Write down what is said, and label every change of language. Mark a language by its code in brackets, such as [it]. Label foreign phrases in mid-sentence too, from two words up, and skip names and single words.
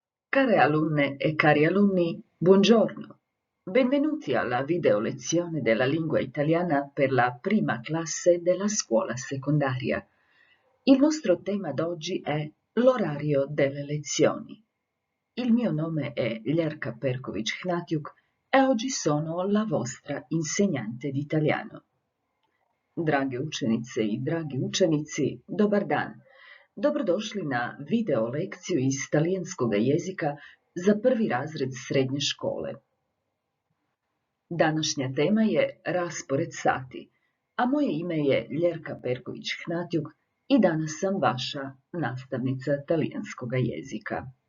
[it] Care alunne e cari alunni, buongiorno. Benvenuti alla video lezione della lingua italiana per la prima classe della scuola secondaria. Il nostro tema d'oggi è l'orario delle lezioni. Il mio nome è Ljerka Perković-Hnatjuk e oggi sono la vostra insegnante di italiano. [hr] Drage učenice i dragi učenici, dobar dan. Dobrodošli na video lekciju iz talijanskog jezika za prvi razred srednje škole. Današnja tema je raspored sati, a moje ime je Ljerka Perković-Hnatjuk i danas sam vaša nastavnica talijanskog jezika.